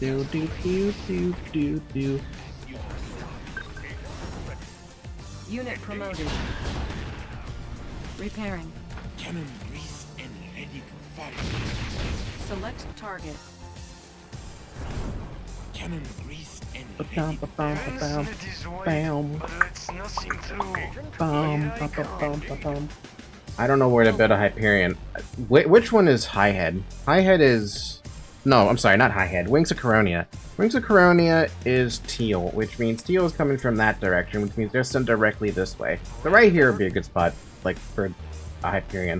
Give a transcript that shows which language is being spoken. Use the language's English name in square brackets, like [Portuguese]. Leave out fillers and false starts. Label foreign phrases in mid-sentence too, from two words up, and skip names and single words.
[English] Do do do do do do. Unit promoted. Repairing. Cannon grease and ready for fire. Select target. Cannon grease and Bam, ready. bam, bam, bam, bam, bam, bam, bam, bam. I don't know where to bet a Hyperion. Which one is Highhead? Highhead is... No, I'm sorry, not Highhead. Wings of Coronia. Wings of Coronia is teal, which means teal is coming from that direction, which means they're sent directly this way. So right here would be a good spot, like, for a Hyperion.